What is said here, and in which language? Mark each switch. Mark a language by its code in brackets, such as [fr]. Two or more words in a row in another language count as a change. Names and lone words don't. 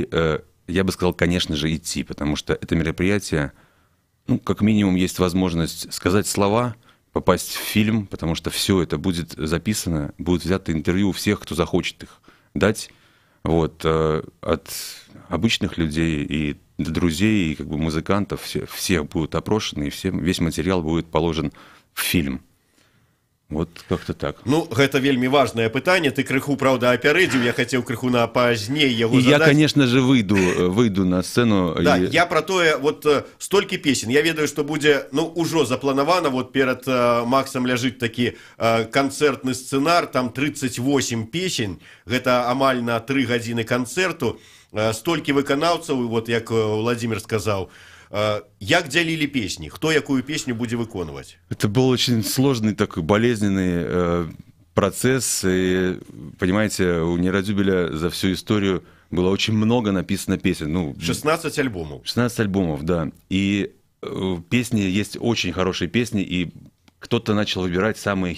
[ru] Я бы сказал, конечно же, идти, потому что это мероприятие, как минимум, есть возможность сказать слова, попасть в фильм, потому что все это будет записано, будет взято интервью у всех, кто захочет их дать, вот, от обычных людей и до друзей, и как бы музыкантов, всех будут опрошены, и весь материал будет положен в фильм. Вот как-то так. [be] Ну, гэта вельмі важное пытанне. Ты крыху, правда, апярэдзіў. [ru] Я хотел [be] крыху на пазней яго задаць. [ru] И я, конечно же, выйду на сцену. [be] Да, я про тое, вот столькі песен. Я ведаю, што будзе, ужо запланавана, вот перад Максам ляжыць такі канцэртны сцэнар, там 38 песен. Гэта амаль на 3 гадзіны канцэрту. Столькі выканаўцаў, вот як Владимир сказаў. Як дзялілі песни? Кто якую песню будзе выконваць? [ru] Это был очень сложный такой болезненный процесс. И, понимаете, у «Нейрадзюбеля» за всю историю было очень много написано песен. 16 альбомов. 16 альбомов, да. И песни, есть очень хорошие песни, и кто-то начал выбирать самые хиты.